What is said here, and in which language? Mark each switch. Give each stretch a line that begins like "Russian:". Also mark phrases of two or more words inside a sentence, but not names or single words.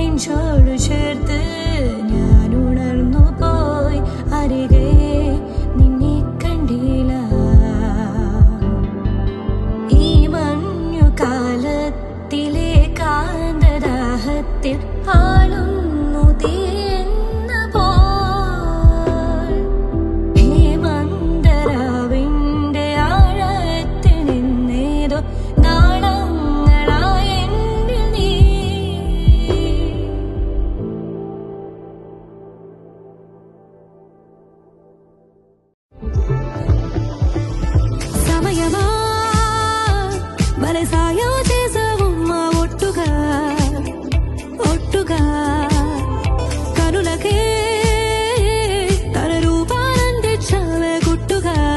Malayalam: നെഞ്ചോട് ചേർത്ത് ഞാൻ ഉണർന്നു പോയി അരികെ നിന്നെ കണ്ടില്ല ഈ മഞ്ഞു കാലത്തിലെ കാന്തദാഹത്തിൽ ആളുന്നു തീർന്ന പോൽ ഹേമന്തരാവിന്റെ ആഴത്തിൽ നിന്നേതോ നാളങ്ങളായ എന്നിൽ നീ
Telugu: సమయమా బలసాయో చేసావమ్మా ఒట్టుగా ఒట్టుగా కనులకే తన రూపానందించావే గుట్టుగా